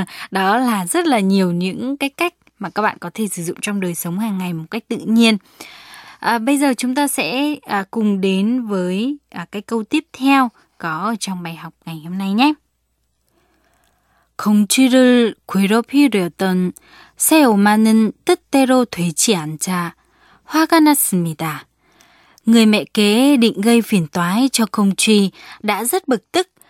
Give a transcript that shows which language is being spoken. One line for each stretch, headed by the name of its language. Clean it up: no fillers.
Vietnamese: Đó là rất là nhiều những cái cách mà các bạn có thể sử dụng trong đời sống hàng ngày một cách tự nhiên. Bây giờ chúng ta sẽ cùng đến với cái câu tiếp theo có trong bài học ngày hôm nay nhé.
Korean: 공쥐를 괴롭히려던 새 엄마는 뜻대로 되지 않자 화가 났습니다.
Vietnamese: Người mẹ kế định gây phiền toái cho công cừu đã rất bực tức